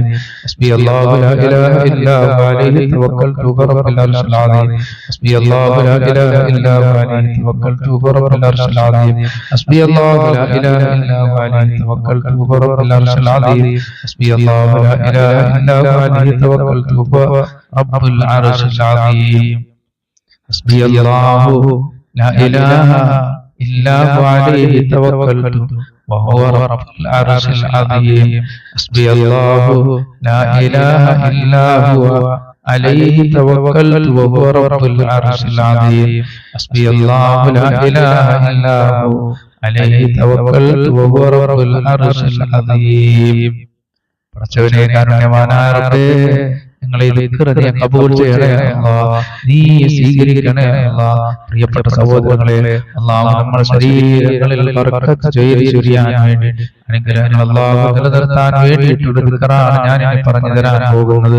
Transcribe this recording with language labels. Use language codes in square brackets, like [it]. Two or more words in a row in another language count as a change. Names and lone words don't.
[ar] حسبي الله لا إله إلا هو عليه توكلت رب العرش العظيم. حسبي الله لا إله إلا هو عليه توكلت رب العرش العظيم. حسبي الله لا إله إلا هو عليه توكلت رب العرش العظيم. حسبي الله لا إله إلا هو عليه توكلت رب العرش العظيم. حسبي الله لا إله إلا هو عليه توكلت وهو رب العرش العظيم. حسبي الله لا إله إلا هو عليه توكلت وهو رب العرش العظيم. حسبي الله لا إله إلا هو عليه توكلت وهو رب العرش العظيم. [ml] പടച്ചവനെ കാരുണ്യവാനായ റബ്ബേ, ഞങ്ങളെ ഈ ദിക്ർ നീ കബൂൽ ചെയ്യണേ അല്ലാഹ്, നീ സ്വീകരിക്കണേ അല്ലാഹ്. പ്രിയപ്പെട്ട സഹോദരങ്ങളെ, അല്ലാഹു നമ്മുടെ ശരീരങ്ങളിൽ ബർക്കത്ത് ചൊരിയാൻ വേണ്ടി അനുഗ്രഹങ്ങൾ അല്ലാഹു നിലനിർത്താൻ വേണ്ടിയിട്ടുള്ള ദിക്റാണ് ഞാൻ ഇനി പറഞ്ഞു തരാൻ പോകുന്നത്.